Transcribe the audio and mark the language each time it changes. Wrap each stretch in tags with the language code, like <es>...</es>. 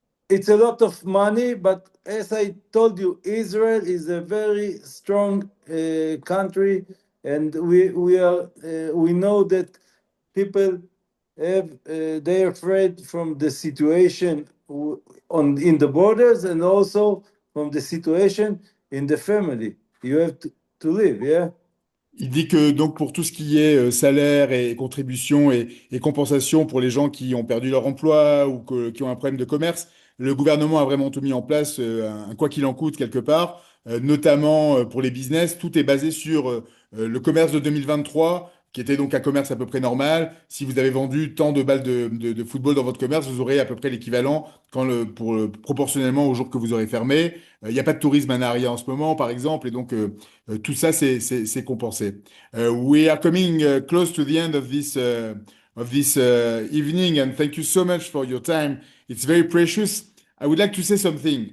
<en>It's a lot of money, but as I told you, Israel is a very strong country, and we know that people have they're afraid from the situation in the borders and also from the situation in the family. You have to live, yeah.</en> <fr>Il dit que donc pour tout ce qui est salaire et contribution et compensation pour les gens qui ont perdu leur emploi ou qui ont un problème de commerce, le gouvernement a vraiment tout mis en place, un quoi qu'il en coûte quelque part, notamment pour les business. Tout est basé sur le commerce de 2023, qui était donc un commerce à peu près normal. Si vous avez vendu tant de balles de football dans votre commerce, vous aurez à peu près l'équivalent proportionnellement au jour que vous aurez fermé. Il n'y a pas de tourisme à Nahariya en ce moment, par exemple, et donc tout ça, c'est compensé.</fr> <en>We are coming close to the end of this evening, and thank you so much for your time. It's very precious. I would like to say something.</en>